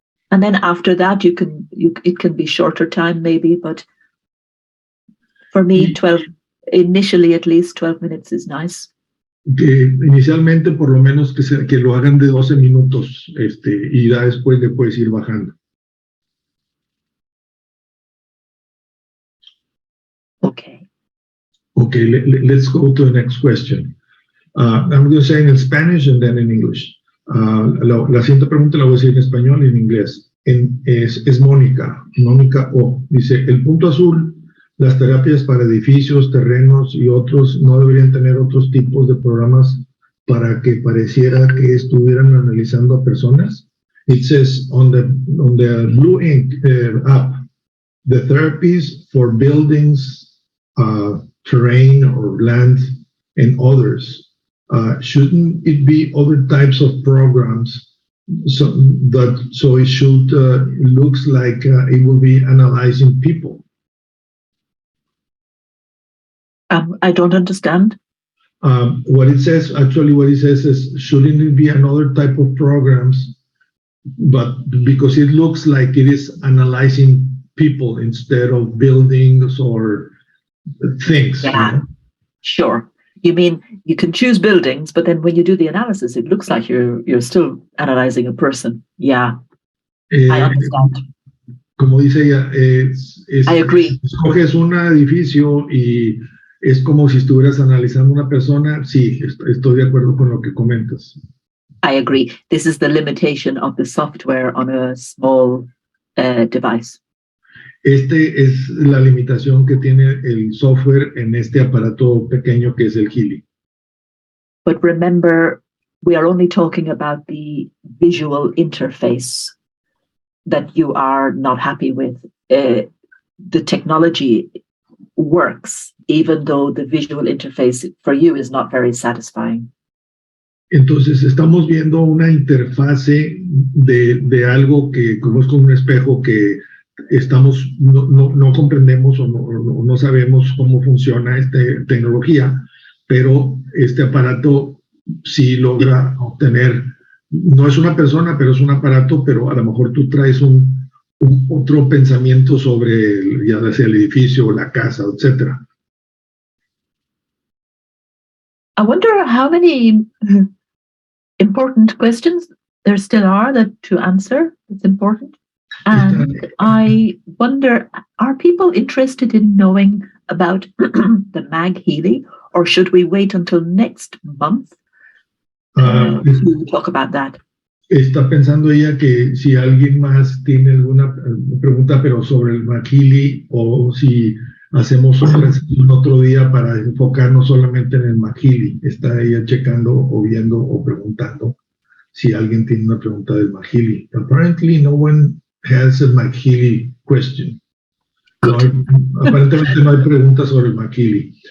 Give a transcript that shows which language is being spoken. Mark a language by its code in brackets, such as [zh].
[en] And then after that, it can be shorter time maybe, but for me, initially at least 12 minutes is nice. [es] Que inicialmente por lo menos que lo hagan de 12 minutos, y ya después le puedes ir bajando. [en] Okay. Okay, let's go to the next question. I'm going to say in Spanish and then in English. [es] La siguiente pregunta la voy a decir en español y en inglés. Es Mónica O. Dice, el punto azul, las terapias para edificios, terrenos y otros no deberían tener otros tipos de programas para que pareciera que estuvieran analizando a personas. [en] It says on the Blue Ink app, the therapies for buildings, terrain or land and others. Shouldn't it be other types of programs so it should looks like it will be analyzing people? I don't understand. What it says is, shouldn't it be another type of programs, but because it looks like it is analyzing people instead of buildings or things. Yeah, you know? Sure. You mean you can choose buildings, but then when you do the analysis, it looks like you're still analyzing a person. Yeah, I understand. [es] Como dice ella, [en] I agree. [es] Escoges un edificio y es como si estuvieras analizando una persona. Sí, estoy de acuerdo con lo que comentas. [en] I agree. This is the limitation of the software on a small device. [es] Es la limitación que tiene el software en este aparato pequeño que es el Gili. [en] But remember, we are only talking about the visual interface that you are not happy with. The technology works, even though the visual interface for you is not very satisfying. [es] Entonces estamos viendo una interfase de algo que como es como un espejo que no comprendemos o no sabemos cómo funciona esta tecnología, pero este aparato sí logra obtener, no es una persona, pero es un aparato, pero a lo mejor tú traes otro pensamiento sobre ya sea el edificio, la casa, etc. [en] I wonder how many important questions there still are to answer. It's important. And I wonder, are people interested in knowing about the Mag Healy, or should we wait until next month to talk about that? [es] Está pensando ella que si alguien más tiene alguna pregunta, pero sobre el Mahili, o si hacemos otra sesión otro día para enfocarnos solamente en el Mahili. Está ella checando o viendo o preguntando si alguien tiene una pregunta del Mahili. [en] Apparently, no one has a Mahili question. [es] No hay, aparentemente no hay preguntas sobre el Mahili.